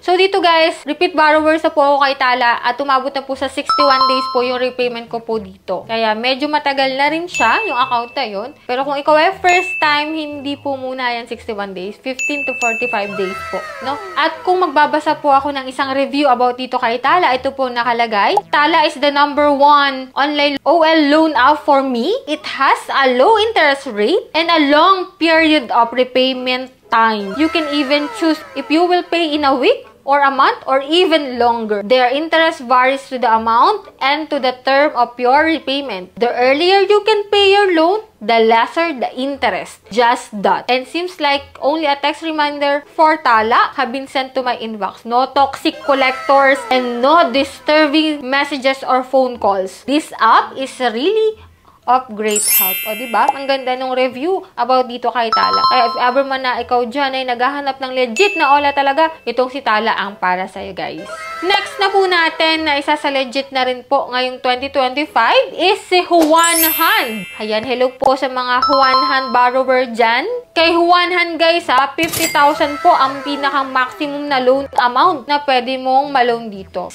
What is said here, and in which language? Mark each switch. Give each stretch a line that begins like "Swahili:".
Filipino: So dito guys, repeat borrowers na po ako kay Tala at umabot na po sa 61 days po yung repayment ko po dito. Kaya medyo matagal na rin siya, yung account na yun. Pero kung ikaw ay first time, hindi po muna yan 61 days, 15 to 45 days po, no? At kung magbabasa po ako ng isang review about dito kay Tala, ito po nakalagay.
English: Tala is the number 1 online OL loan app for me. It has a low interest rate and a long period of repayment time. You can even choose if you will pay in a week or a month or even longer. Their interest varies to the amount and to the term of your repayment. The earlier you can pay your loan, the lesser the interest. Just that. And seems like only a text reminder for Tala have been sent to my inbox. No toxic collectors and no disturbing messages or phone calls. This app is really of great help.
Filipino: O, diba? Ang ganda nung review about dito kay Tala. Kaya if ever man na ikaw dyan ay naghahanap ng legit na Ola talaga, itong si Tala ang para sa'yo, guys. Next na po natin na isa sa legit na rin po ngayong 2025 is si Juan Han. Ayan, hello po sa mga Juan Han borrower dyan. Kay Juan Han, guys, 50,000 po ang pinakang maximum na loan amount na pwede mong ma-loan dito.